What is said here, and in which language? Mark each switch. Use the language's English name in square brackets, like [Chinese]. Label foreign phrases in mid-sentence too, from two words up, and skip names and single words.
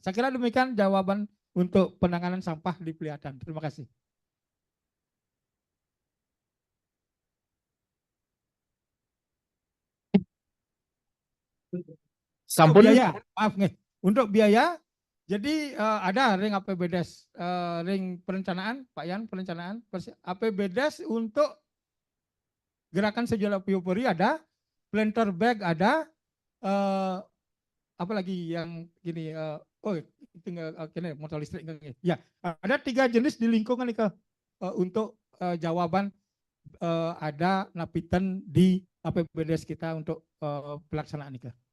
[Indonesian] Saya kira demikian jawaban untuk penanganan sampah di Peliatan. Terima kasih. Sampun. Biaya, maaf nih. Untuk biaya, jadi ada ring APBDes, ring perencanaan, Pak Yan, perencanaan APBDes untuk gerakan sejuta biopori ada, planter bag ada, apa lagi yang gini, tinggal ini motor listrik. Ya, ada 3 jenis di lingkungan ini untuk jawaban ada napitan di APBDes kita untuk pelaksanaan ini.